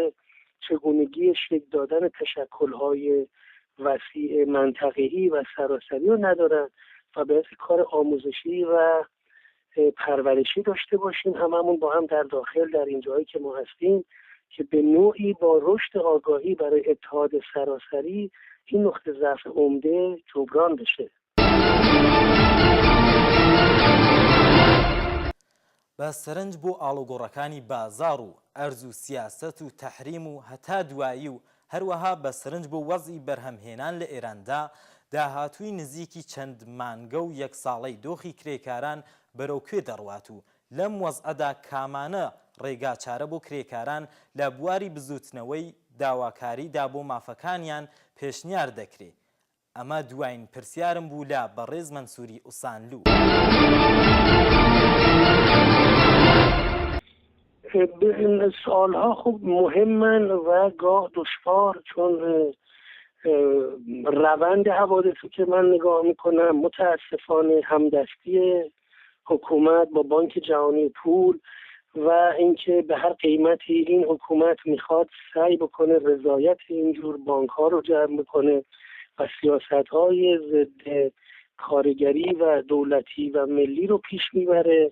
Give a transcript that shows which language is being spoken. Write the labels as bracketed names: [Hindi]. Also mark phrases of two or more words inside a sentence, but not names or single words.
[Persian] چگونگی شکل دادن تشکل‌های وسیع منطقه‌ای و سراسری رو ندارن و باید کار آموزشی و پرورشی داشته باشیم هممون با هم در داخل در این جایی که ما هستیم که به نوعی با رشد آگاهی برای اتحاد سراسری این نقطه ضعف عمده جبران بشه. [Central Kurdish] بە سەرنج بۆ ئاڵوگۆڕەکانی بازاڕ و ئەرز و سیاست و تەحریم و هەتا دوایی و هەروەها بە سەرنج بۆ وەزئی بەرهەمهێنان لە ئێراندا داهاتووی نزیکی چەند مانگە و یەک ساڵەی دۆخی کرێکاران بەرەو کوێ دەڕوات و لەم وەزعەدا کامانە ڕێگا چارە بۆ کرێکاران لە بواری بزوتنەوەی داواکاریدا بۆ مافەکانیان پێشنیار دەکرێت. ئەمە دوایین پرسیارم بوو لە بەڕێز مەنسووری ئوسانلو. [Persian] سوالها خوب مهمن و گاه دشوار چون روند حوادثی که من نگاه میکنم متاسفانه همدستی حکومت با بانک جهانی پول و اینکه به هر قیمتی این حکومت میخواد سعی بکنه رضایت اینجور بانک ها رو جمع بکنه و سیاست های ضد کارگری و دولتی و ملی رو پیش میبره.